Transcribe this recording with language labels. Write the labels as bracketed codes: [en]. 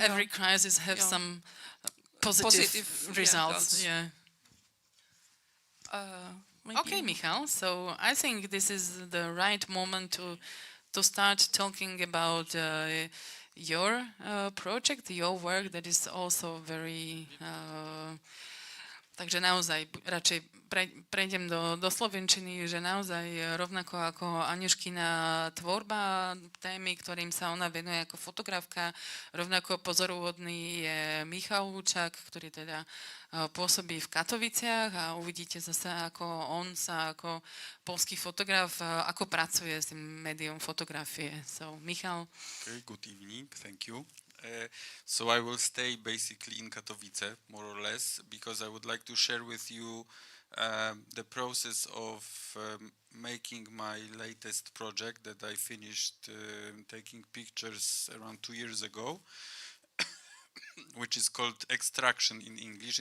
[en] Every crisis has some positive results. Yeah. Okay, Michał. So I think this is the right moment to start talking about your project, your work that is also very. [sk] Takže naozaj radšej prejdem do slovenčiny, že naozaj rovnako ako Aňuškina tvorba, témy, ktorým sa ona venuje ako fotografka, rovnako pozoruhodný je Michał Lučák, ktorý teda pôsobí v Katoviciach a uvidíte zase, ako on sa ako poľský fotograf, ako pracuje s tým médium fotografie. So, Michał. [en] Okay, good evening, thank you. So I will stay basically in Katowice, more or less, because I would like to share with you the process of making my latest project that I finished taking pictures around 2 years ago, which is called Extraction in English.